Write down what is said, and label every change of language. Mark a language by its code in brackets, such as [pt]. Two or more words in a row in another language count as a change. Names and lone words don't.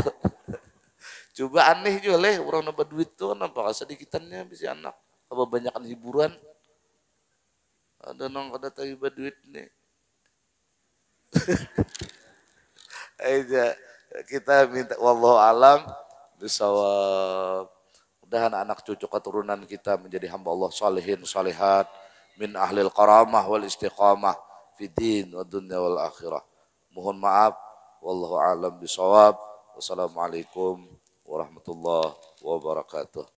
[bjn] Coba aneh juga leh orang nambah duit tuh kenapa sedikitannya bisa anak kebanyakan hiburan ada nong kada tiba duit nih. Aja kita minta [ar] والله أعلم بالصواب. [bjn] Mudahan anak cucu keturunan kita menjadi hamba Allah [ar] صالحين صالحات من أهل الكرامة والاستقامة في الدين والدنيا والآخرة. [id] Mohon maaf [ar] والله أعلم بالصواب. والسلام عليكم ورحمة الله وبركاته.